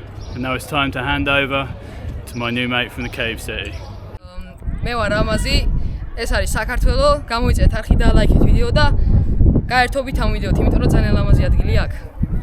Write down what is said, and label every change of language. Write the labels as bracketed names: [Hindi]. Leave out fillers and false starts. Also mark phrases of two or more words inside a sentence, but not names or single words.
[English] And now it's time to hand over to my new mate from the cave city. [Georgian] მე ვარ ამაზი, ეს არის საქართველო, გამოიწეთ არხი და ლაიქეთ ვიდეო და გაერთობით ამ ვიდეოთ, იმიტომ რომ ძალიან ლამაზი ადგილი აქვს.